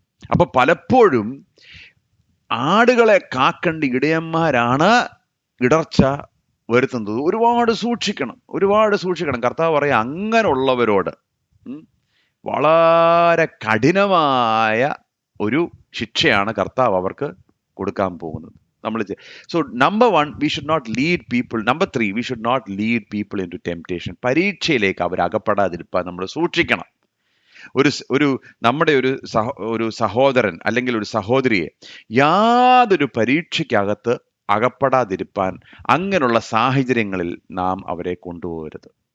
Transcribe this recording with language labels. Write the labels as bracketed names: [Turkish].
[Malayalam] അപ്പൊ പലപ്പോഴും ആടുകളെ കാക്കേണ്ട ഇടയന്മാരാണ് ഇടർച്ച വരുത്തുന്നത്. ഒരുപാട് സൂക്ഷിക്കണം. കർത്താവ് പറയാം, അങ്ങനെയുള്ളവരോട് വളരെ കഠിനമായ ഒരു ശിക്ഷയാണ് കർത്താവ് അവർക്ക് കൊടുക്കാൻ പോകുന്നത്. [English] So number 1, we should not lead people. Number 3, we should not lead people into temptation. [Malayalam] പരീക്ഷയിലേക്ക് അവർ അകപ്പെടാതിരിക്കാൻ നമ്മൾ സൂക്ഷിക്കണം. നമ്മുടെ ഒരു സഹോദരൻ അല്ലെങ്കിൽ ഒരു സഹോദരിയെ യാതൊരു പരീക്ഷയ്ക്കകത്ത് അകപ്പെടാതിരിപ്പാൻ അങ്ങനെയുള്ള സാഹചര്യങ്ങളിൽ നാം അവരെ കൊണ്ടുപോകരുത്.